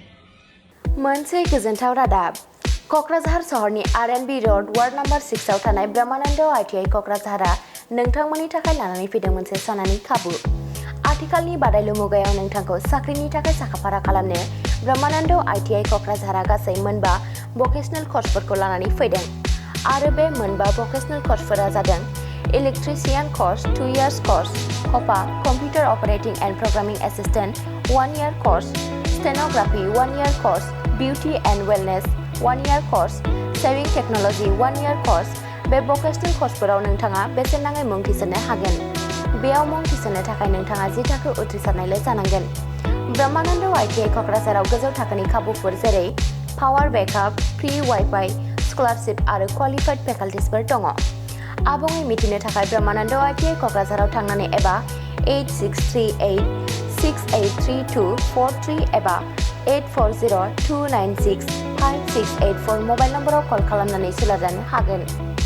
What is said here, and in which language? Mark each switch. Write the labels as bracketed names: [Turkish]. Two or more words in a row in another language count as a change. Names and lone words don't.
[Bodo] मोनसे गोजोनथाव रादाब क'क्राझार सहरनि R&B रोड वार्ड नम्बर 6 आव थानाय ब्रह्मानन्द ITI क'क्राझारआ नोंथांमोननि थाखाय लानानै फैदों मोनसे सनानि खाबु आथिखालनि बादायलु मुगायाव नोंथांखौ साख्रिनि थाखाय साखाफारा खालामनो ब्रह्मानन्द ITI क'क्राझारआ गासै मोनबा भकेशनेल कर्सफोरखौ लानानै फैदों आरो बे मोनबा भकेशनेल कर्सफोरा जादों इलेक्ट्रिशियन कर्स 2 years कर्स कपा [English] computer operating and programming assistant [Bodo] 1 year कर्स स्टेनोग्राफी 1 year कर्स [English] beauty and wellness [Bodo] 1 year कर्स [English] sewing technology [Bodo] 1 year कर्स बे भकेशनेल कर्सफोराव नोंथाङा बेसेन नाङै मुं थिसननो हागोन बेयाव मुं थिसननो थाखाय नोंथाङा 10 थाखो उथ्रिसारनायल' जानांगोन ब्रह्मानन्द ITI क'क्राझाराव गोजौ थाखोनि खाबुफोर जेरै [English] power backup free WiFi [Bodo] स्कलारशिप आरो क्वालिफाइड फेकाल्टिसफोर दङ आबुङै मिथिनो थाखाय ब्रह्मानन्द ITI क'क्राझाराव थांनानै एबा 8638683243 एबा 8402965684 मबाइल नम्बराव कल खालामनानै सोलोंजानो हागोन